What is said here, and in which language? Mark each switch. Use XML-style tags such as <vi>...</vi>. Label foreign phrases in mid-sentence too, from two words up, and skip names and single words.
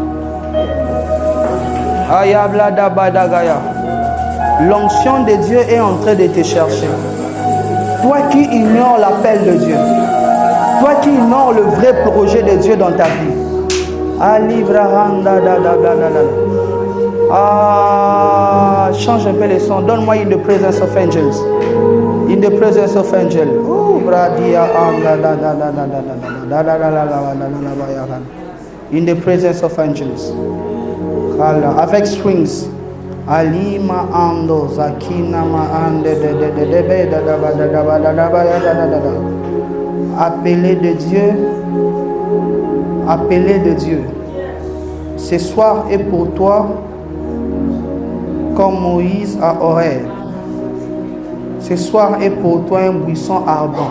<fr>L'onction de Dieu est en train de te chercher. Toi qui ignores l'appel de Dieu, toi qui ignores le vrai projet de Dieu dans ta vie. Change un peu les sons. Donne-moi</fr> <en>in the presence of angels. In the presence of angels. In the presence of angels.</en> <fr>Avec strings.</fr> <ln>Alima ando zakina ma ande</ln> <fr>appelé de Dieu. Appelé de Dieu. Ce soir est pour toi comme Moïse à Horeb. Ce soir est pour toi un buisson ardent.</fr>